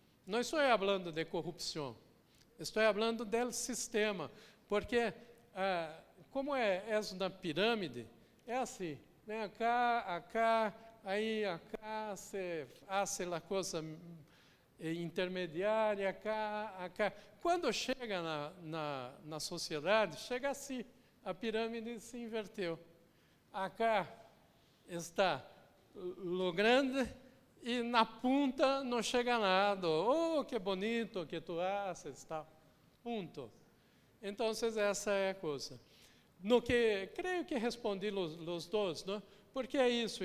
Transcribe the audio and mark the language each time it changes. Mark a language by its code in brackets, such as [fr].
[pt] Não estou falando de corrupção, estou falando do sistema, porque como é uma pirâmide, é assim, vem acá, aí acá se faz a coisa intermediária, acá. Quando chega na sociedade, chega assim, a pirâmide se inverteu. Acá está o grande e na ponta não chega nada. [es] Oh, que bonito que tu haces, tal. [pt] Ponto. Então, essa é a coisa. No que creio que respondi os dois, não? Porque é isso.